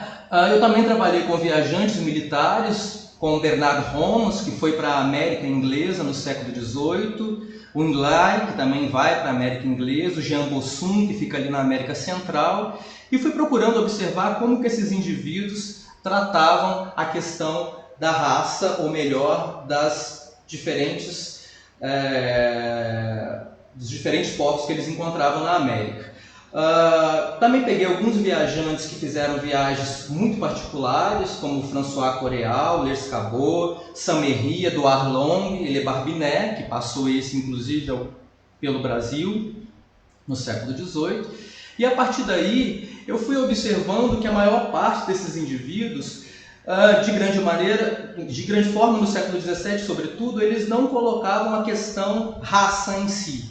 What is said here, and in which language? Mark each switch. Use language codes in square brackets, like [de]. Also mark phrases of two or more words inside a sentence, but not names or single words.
[pt] Eu também trabalhei com viajantes militares, com Bernard Holmes, que foi para a América Inglesa no século XVIII, o Inglai, que também vai para a América Inglesa, o Jean Bossum, que fica ali na América Central, e fui procurando observar como que esses indivíduos tratavam a questão da raça, ou melhor, dos diferentes povos que eles encontravam na América. Também peguei alguns viajantes que fizeram viagens muito particulares, como François Coreal, Lescabot, Saint-Méry, Edouard Long, Elie Barbinet, que passou esse inclusive pelo Brasil no século XVIII. E a partir daí eu fui observando que a maior parte desses indivíduos, de grande forma no século XVII sobretudo, eles não colocavam a questão raça em si.